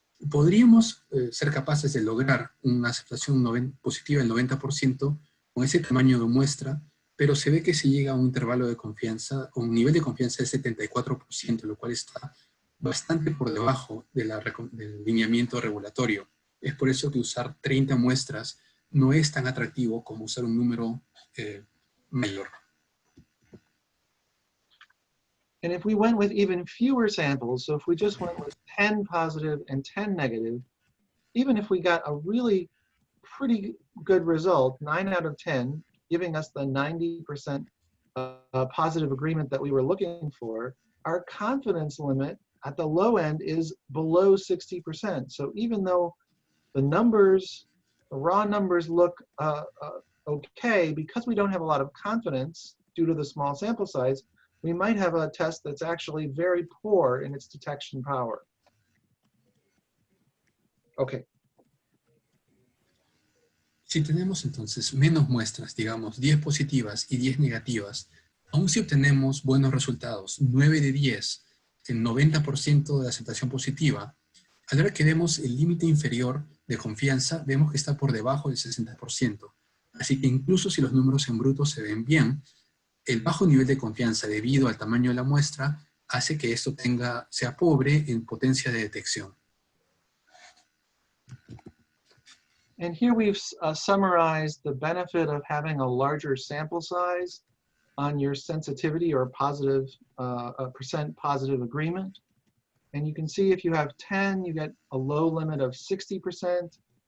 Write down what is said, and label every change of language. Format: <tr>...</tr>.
<es>podríamos ser capaces de lograr una aceptación positiva del 90% con ese tamaño de muestra, pero se ve que se llega a un intervalo de confianza, o un nivel de confianza de 74%, lo cual está bastante por debajo de del lineamiento regulatorio. Es por eso que usar 30 muestras no es tan atractivo como usar un número mayor.</es> <en>And if we went with even fewer samples, so if we just went with 10 positive and 10 negative, even if we got a really pretty good result, 9 out of 10, giving us the 90% positive agreement that we were looking for, our confidence limit at the low end is below 60%. So even though the numbers, the raw numbers look okay, because we don't have a lot of confidence due to the small sample size, we might have a test that's actually very poor in its detection power. Okay.</en> <es>Si tenemos entonces menos muestras, digamos 10 positivas y 10 negativas, aun si obtenemos buenos resultados, 9 de 10, en 90% de aceptación positiva, a la hora que vemos el límite inferior de confianza, vemos que está por debajo del 60%. Así que incluso si los números en bruto se ven bien, el bajo nivel de confianza debido al tamaño de la muestra hace que esto sea pobre en potencia de detección.</es> <en>And here we've summarized the benefit of having a larger sample size on your sensitivity or positive, percent positive agreement. And you can see if you have 10, you get a low limit of 60%.</en>